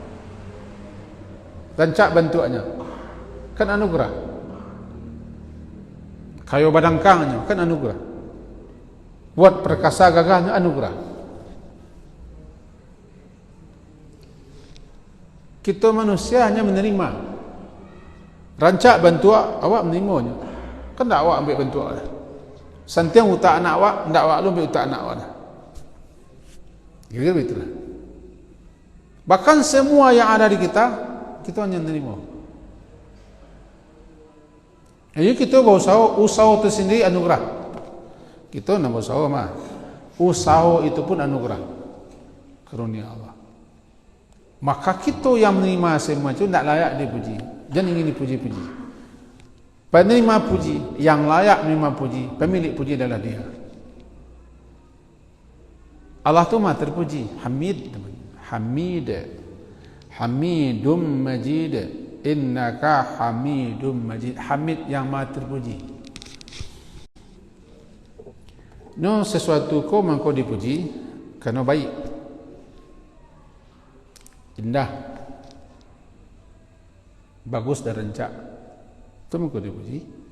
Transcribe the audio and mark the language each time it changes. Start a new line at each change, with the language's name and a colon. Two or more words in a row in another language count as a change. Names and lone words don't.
Minangkabau: Rancak bentuknya, kan anugerah. Kayu badangkangnya, kan anugerah.
Indonesian: Buat perkasa gagahnya, anugerah. Kita manusia hanya menerima.
Minangkabau: Rancak bentuk awak menerimanya. Kan tak awak ambil bentuk awak. Santiang utak anak awak, tak awak lu ambil utak anak awak dah.
Indonesian: Kira-kira begitulah. Bahkan semua yang ada di kita hanya menerima. Jadi kita usaha itu sendiri anugerah. Kita nak usaha mah. Usaha itu pun anugerah. Karunia Allah. Maka kita yang menerima semua itu tidak layak dipuji. Jangan ingin dipuji-puji. Penerima puji, yang layak menerima puji, pemilik puji adalah dia. Allah itu maha terpuji. Hamid.
Arabic: Hamidum Majid. Innaka Hamidum Majid.
Indonesian: Hamid yang maha terpuji.
Minangkabau: No, sesuatu kau mengkau dipuji kerana baik, indah, bagus dan rancak. Itu mengkau dipuji.